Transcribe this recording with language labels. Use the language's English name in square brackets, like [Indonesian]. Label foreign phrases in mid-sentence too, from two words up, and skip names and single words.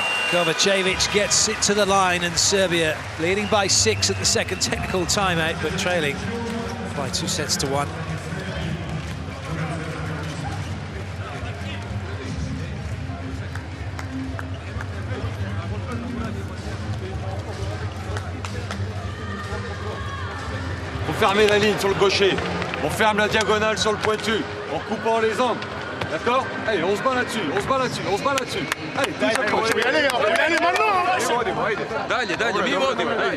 [English] Kovacevic gets it to the line, and Serbia leading by 6 at the second technical timeout, but trailing by 2 sets to 1. [French] Vous fermez la ligne sur le gaucher. On ferme la diagonale sur le pointu, en coupant les angles. D'accord? Allez, on se bat là-dessus, on se bat là-dessus, on se bat là-dessus. Allez, tous à gauche. Allez, allez, maintenant. [Serbian] Dalje, dalje, mi vodimo.